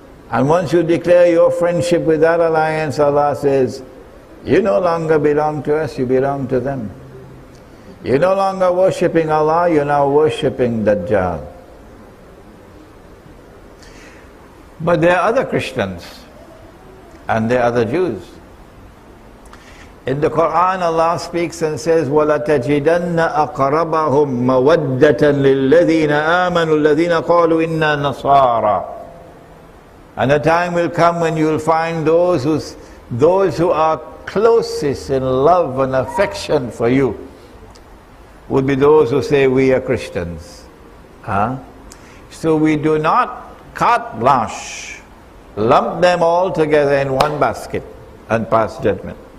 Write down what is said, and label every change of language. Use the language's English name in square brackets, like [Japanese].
[English] And once you declare your friendship with that alliance, Allah says, you no longer belong to us, you belong to them. You're no longer worshipping Allah, you're now worshipping Dajjal. But there are other Christians and there are other Jews. In the Quran, Allah speaks and says, [Arabic] وَلَتَجِدَنَّ أَقْرَبَهُمْ مَوَدَّةً لِلَّذِينَ آمَنُوا الَّذِينَ قَالُوا إِنَّا نَصَارَى. [English] And a time will come when you will find those who are closest in love and affection for you would be those who say, we are Christians. So we do not carte blanche lump them all together in one basket and pass judgment.